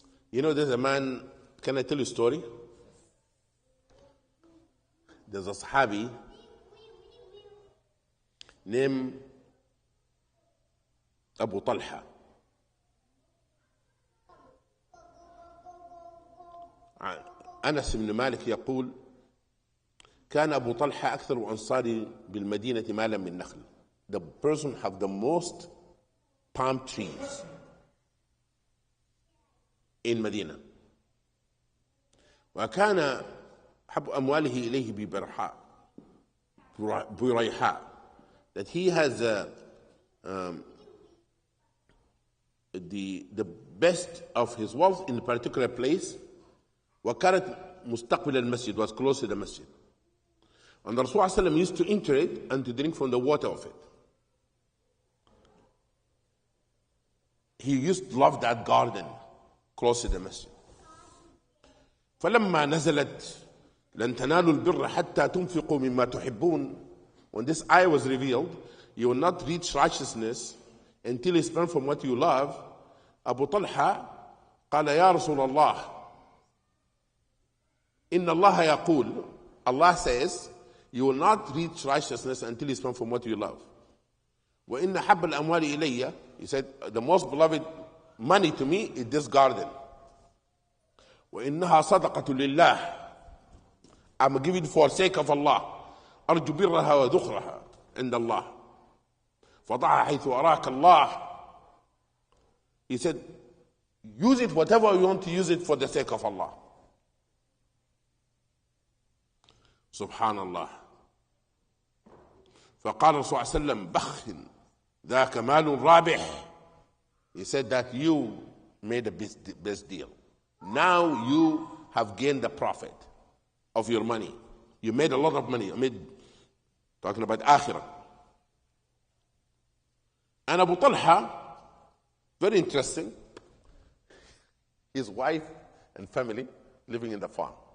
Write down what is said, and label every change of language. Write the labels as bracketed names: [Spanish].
[English] You know, there's a man, can I tell you a story? There's a Sahabi named Abu Talha. [Arabic] أنس بن مالك يقول كان أبو طلحة أكثر أنصار بالمدينة مالا من نخل. [English] The person have the most palm trees in Medina. [Arabic] وكان حب أمواله إليه بريحاء. [English] That he has the best of his wealth in a particular place. [Arabic] وكانت مستقبل المسجد, [English] was close to the masjid. And the Rasul ﷺ used to enter it and to drink from the water of it. He used to love that garden close to the masjid. [Arabic] فلما نزلت لن تنالوا البر حتى تنفقوا مما تحبون. [English] When this ayah was revealed, you will not reach righteousness until you spend from what you love. Abu Talha [Arabic] قال يا رسول الله إن الله يقول, [English] Allah says, you will not reach righteousness until you spend from what you love. [Arabic] وإن حب الأموال إلي, [English] he said, the most beloved money to me is this garden. [Arabic] وإنها صدقة لله, [English] I'm giving it for the sake of Allah. [Arabic] أرجو برها وذخرها عند الله فضعها حيث أراك الله. [English] He said, use it whatever you want to use it for the sake of Allah. Subhanallah. [Arabic] فقال الرسول صلى الله عليه وسلم بخ ذاك مال رابح. [English] He said that you made a best deal. Now you have gained the profit of your money. You made a lot of money. Talking about Akhirah. And Abu Talha, very interesting, his wife and family living in the farm.